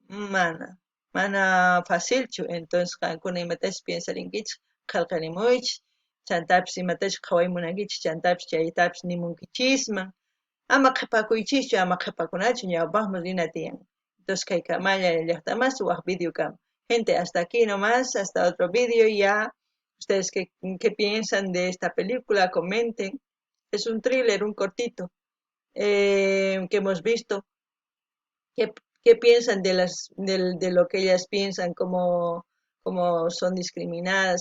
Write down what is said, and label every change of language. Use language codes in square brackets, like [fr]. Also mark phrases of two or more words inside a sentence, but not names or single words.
[qu] mana facilchu entonces qankuna imatash pensarinkichik qillqarimuychik chantapis imatash qhawaymunankichik chantapis chaytapis nimunkichisman ama qhipakuychischu ama qhipakunachu ñawpaqman rina tiyan entonces kay kamalla llaqtamas waq video kama [es] gente hasta aquí nomás hasta otro video ya ustedes qué piensan de esta película comenten. Es un thriller, un cortito que hemos visto. ¿Qué piensan de lo que ellas piensan, cómo son discriminadas?